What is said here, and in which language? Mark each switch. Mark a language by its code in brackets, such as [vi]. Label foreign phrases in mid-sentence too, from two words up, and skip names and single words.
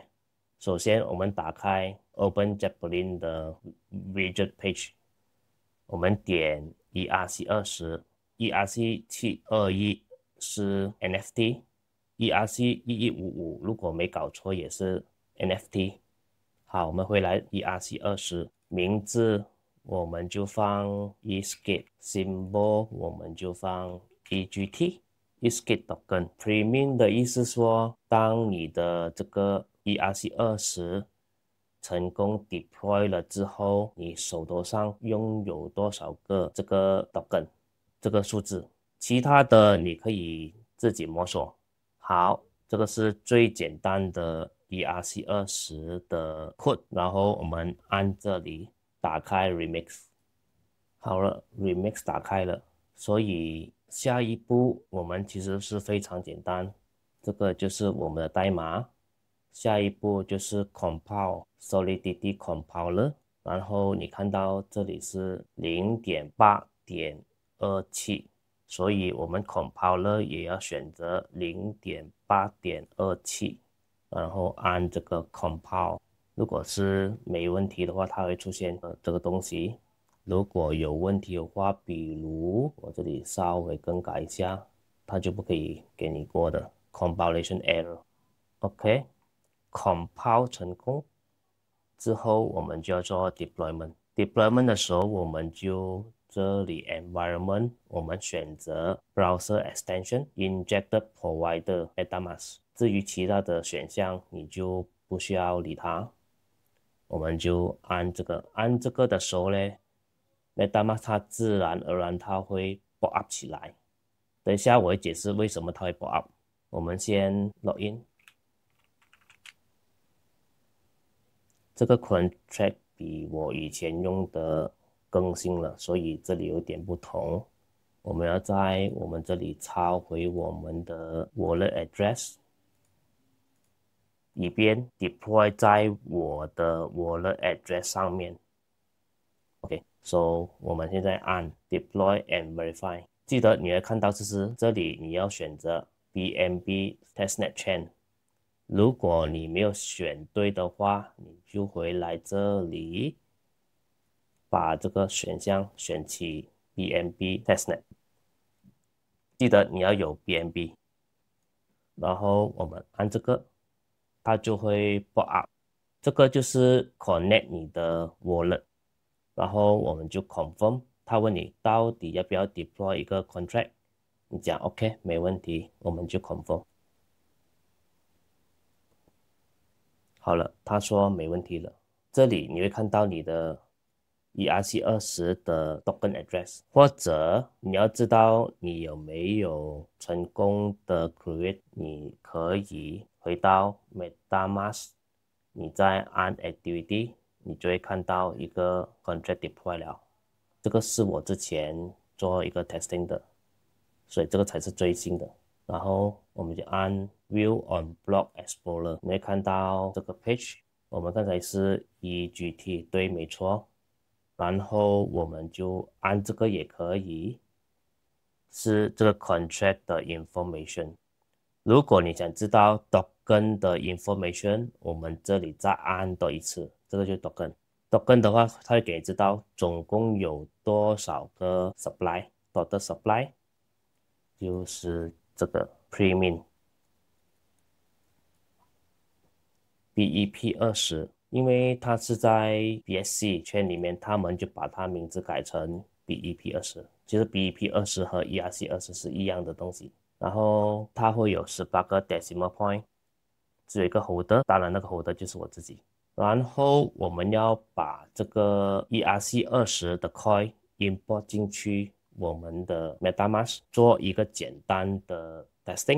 [zh] 首先我們打開 OpenZeppelin 的 [en] widget page， [zh] 我們點 ERC20， ERC721 是 NFT， ERC1155 如果沒搞錯也是 NFT。好，我們回來 ERC20， 名字我們就放 Iskit， symbol 我們就放 EGT， Iskit token。 Premium 的意思說，當你的這個 ERC20 成功 deploy 了之後，你手頭上擁有多少個這個 token 這個數字，其他的你可以自己摸索。好，這個是最簡單的 ERC20 的 code， 然後我們按這裡打開 Remix。好了， Remix 打開了，所以下一步我們其實是非常簡單，這個就是我們的代碼。下一步就是 [en] Compile Solidity Compiler， [zh] 然後你看到這裡是 0.8.27， 所以我們 Compiler 也要選擇 0.8.27， 然後按這個 Compile。如果是沒問題的話，它會出現這個東西。如果有問題的話，比如我這裡稍微更改一下，它就不可以給你過的 [en] Compilation Error。 [zh] OK，Compile 成功之後，我們就要做 Deployment。Deployment 的時候，我們就這裡 Environment， 我們選擇 [en] Browser Extension Injected Provider MetaMask。 [zh] 至於其他的選項，你就不需要理它。我們就按這個的時候呢，MetaMask 它自然而然它會 [en] pop up [zh] 起來。等一下我會解釋為什麼它會 [en] pop up。 [zh] 我們先 login。這個 contract 比我以前用的更新了，所以這裡有點不同。我們要在我們這裡抄回我們的 [en] wallet address， [zh] 以便 deploy 在我的 [en] wallet address [zh] 上面。OK，so 我們現在按 [en] deploy and verify。 [zh] 記得你會看到就是這裡你要選擇 [en] BNB testnet chain。 [zh] 如果你沒有選對的話，你就回來這裡，把這個選項選起 [en] BNB testnet。 [zh] 記得你要有 BNB， 然後我們按這個，它就會 [en] pop up。 [zh] 這個就是 connect 你的 wallet， 然後我們就 confirm。他問你到底要不要 deploy 一個 contract， 你講 OK 沒問題，我們就 confirm。好了，他說沒問題了。這裡你會看到你的 ERC20 的 [en] token address， [zh] 或者你要知道你有沒有成功的 create， 你可以回到 MetaMask， 你再按 Activity， 你就會看到一個 contract deploy 了。這個是我之前做一個 testing 的，所以這個才是最新的。然後我們就按 [en] View on Block Explorer， [zh] 你會看到這個 page。我們剛才是 EGT， 对，沒錯。然後我們就按這個也可以，是這個 contract 的 information。如果你想知道 token 的 information， 我們這裡再按多一次，這個就是 token。token 的話，它會給你知道總共有多少個 supply， [en] total supply [zh] 就是這個 premium BEP20， 因為它是在 BSC 圈裡面，他們就把它名字改成 BEP20。其實 BEP20 和 ERC20 是一樣的東西。然後它會有18個 [en] decimal point， [zh] 只有一個 holder， 當然那個 holder 就是我自己。然後我們要把這個 ERC20 的 coin import 進去我們的 MetaMask， 做一個簡單的 testing。